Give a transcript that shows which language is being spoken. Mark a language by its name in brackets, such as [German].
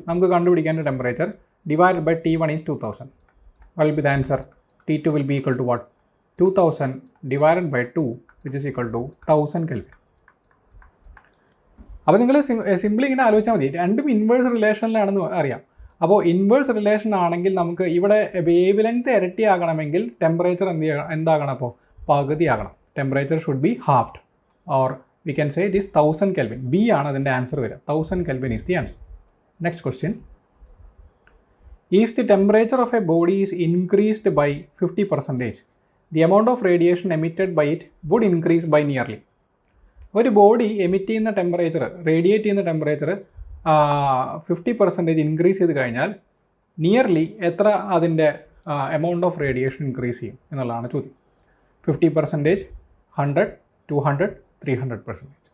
[Malayalam] നമുക്ക് കണ്ടുപിടിക്കേണ്ട temperature [English] divided by T1 is 2000. What will be the answer? T2 will be equal to what? 2000 divided by 2, which is equal to 1000 Kelvin. [Malayalam] അപ്പോൾ നിങ്ങൾ simply ഇങ്ങനെ ആലോചിച്ചാൽ മതി. രണ്ടും inverse റിലേഷനിലാണെന്ന് അറിയാം. അപ്പോൾ ഇൻവേഴ്സ് റിലേഷൻ ആണെങ്കിൽ നമുക്ക് ഇവിടെ വേവ് ലെങ്ത് ഇരട്ടിയാകണമെങ്കിൽ ടെമ്പറേച്ചർ എന്താകണം? അപ്പോൾ പകുതിയാകണം. [English] Temperature should be halved, or we can say it is 1000 kelvin. [Malayalam] B ആണ് അതിൻ്റെ ആൻസർ വരിക. [English] 1000 kelvin is the answer. Next question. If the temperature of a body is increased by 50%, the amount of radiation emitted by it would increase by nearly. [Malayalam] ഒരു body emit ചെയ്യുന്ന temperature, radiate ചെയ്യുന്ന temperature 50% increase ചെയ്ത് കഴിഞ്ഞാൽ nearly എത്ര അതിൻ്റെ amount of radiation increase ചെയ്യും എന്നുള്ളതാണ് ചോദ്യം. 50%, 100, 200, 300%.